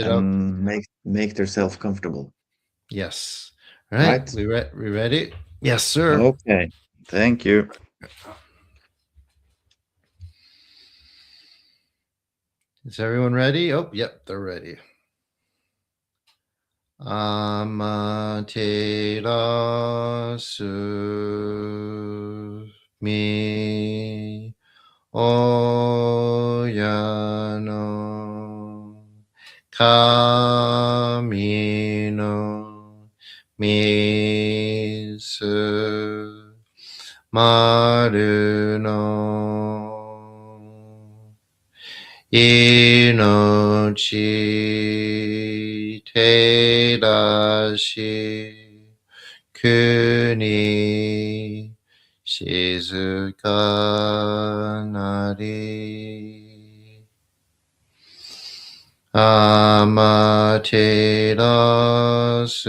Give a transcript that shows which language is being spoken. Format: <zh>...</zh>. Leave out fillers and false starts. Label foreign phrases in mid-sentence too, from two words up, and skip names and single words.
<en>Sit up. and make themselves comfortable. Yes. All right. Right? We ready? Yes, sir. Okay. Thank you. Is everyone ready? Oh, yep, they're ready.</en> <ja>天照す御親の神の御統の命照らし国静かなりアマテラ</ja>